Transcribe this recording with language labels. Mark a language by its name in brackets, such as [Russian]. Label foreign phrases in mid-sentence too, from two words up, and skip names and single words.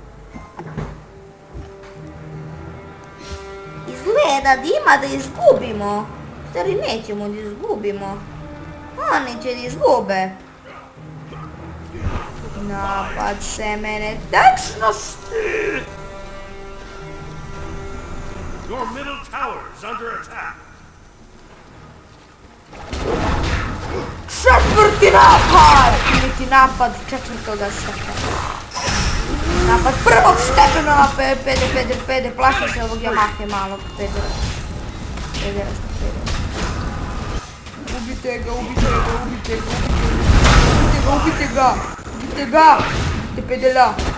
[Serbian] Izgleda da ima da izgubimo. Stari, nećemo da izgubimo. Oni će da izgube. Napad semene tečnosti. [English] Your middle tower is under attack. [Serbian] Četvrti napad! Niti napad četvrtoga stepena. Napad prvog stepena, pede, plašim se ovog Yamahe malog pedera. Ubite ga, ubite pedela.